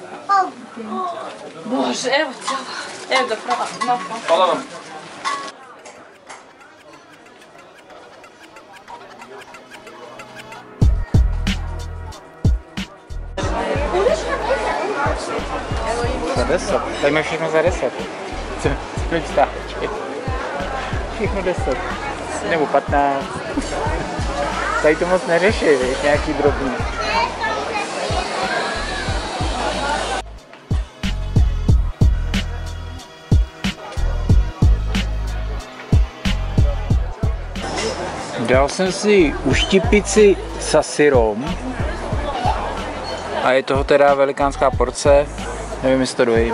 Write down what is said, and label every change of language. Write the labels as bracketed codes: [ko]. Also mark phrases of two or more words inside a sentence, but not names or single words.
[hr] Bože, evo ti ovo. Evo da probam. Hvala vam. [cs] Za 10. Tady máš všechno za 10. Co představ? Všechno 10. Nebo 15. Tady to moc neřeší, nějaký drobný. Dal jsem si [hr] uštipici sa syrom [cs] a je toho teda velikánská porce, nevím, jestli to dojím.